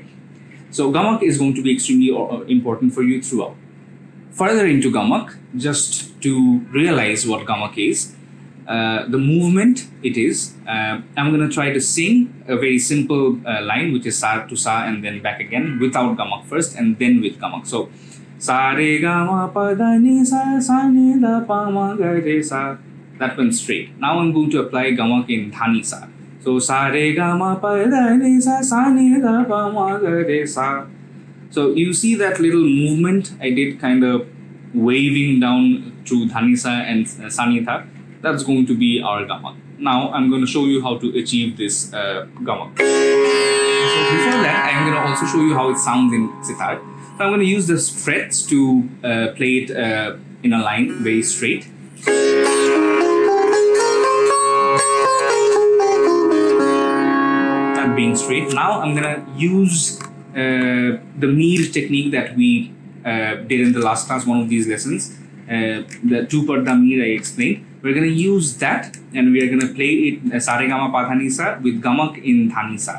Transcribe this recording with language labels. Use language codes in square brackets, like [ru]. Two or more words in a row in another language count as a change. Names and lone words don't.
[en] So Gamak is going to be extremely important for you throughout. Further into Gamak, just to realize what Gamak is, the movement it is, I'm going to try to sing a very simple line, which is sa to sa and then back again without Gamak first and then with Gamak. So sa re ga ma pa da ni sa sa ni da pa ma ga re sa. That went straight. Now I'm going to apply Gamak in Dhani sa. So sa re ga ma pa da ni sa sa ni da pa ma ga re sa. So you see that little movement I did, kind of waving down to Dhani sa and sa ni tha. That's going to be our Gamak. Now I'm going to show you how to achieve this Gamak. So before that, I'm going to also show you how it sounds in sitar. So I'm going to use the frets to play it in a line, very straight. That being straight. Now I'm going to use the mir technique that we did in the last class, one of these lessons. The two-parda mir I explained. We're going to use that, and we are going to play it sa re ga ma pa dha ni sa with Gamak in Dhani sa.